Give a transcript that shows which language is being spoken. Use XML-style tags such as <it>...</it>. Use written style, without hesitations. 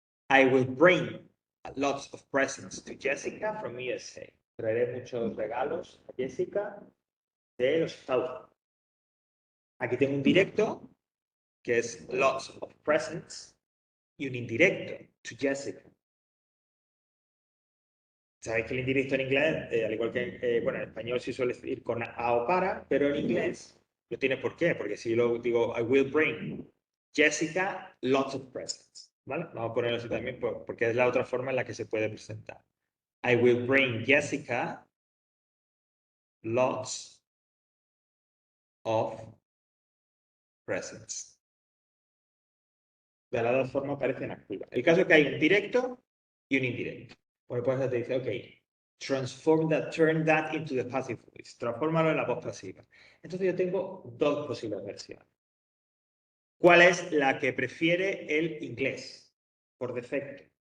<en>I will bring lots of presents to Jessica from USA.</en> <es>Traeré muchos regalos a Jessica de los Estados Unidos. Aquí tengo un directo que es</es> <en>lots of presents</en> <es>y un indirecto</es> <en>to Jessica.</en> <es>Sabéis que el indirecto en inglés, al igual que bueno, en español sí suele ir con a o para, pero en inglés no tiene por qué, porque si yo digo</es> <en>I will bring Jessica lots of presents,</en> <es>¿vale? Vamos a ponerlo así también porque es la otra forma en la que se puede presentar.</es> <en>I will bring Jessica lots of presents.</en> <es>De las dos formas parecen activas. El caso es que hay un directo y un indirecto. Bueno, pues te dice,</es> <en>ok, turn that into the passive voice.</en> <es>Transfórmalo en la voz pasiva. Entonces yo tengo dos posibles versiones. ¿Cuál es la que prefiere el inglés? Por defecto.</es>